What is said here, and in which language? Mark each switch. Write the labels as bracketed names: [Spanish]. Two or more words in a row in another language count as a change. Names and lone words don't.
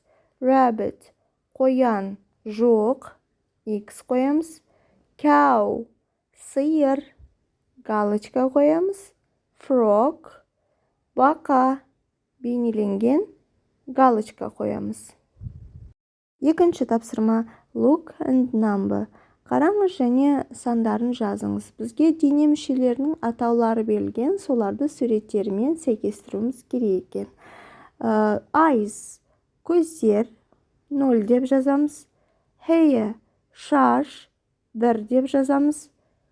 [Kazakh] Rabbit қоян жоқ, X қоямыз. Cow сиыр, галочка қоямыз. Frog бақа бейнеленген, галочка қоямыз. Екінші тапсырма [English] look and number. [Kazakh] Қараңыз және сандарын жазыңыз. Бізге дене мүшелерінің атаулары берілген, соларды суреттермен сәйкестіруіміз керек екен. Eyes көздер 0 деп жазамыз. Hair шаш 1 деп жазамыз.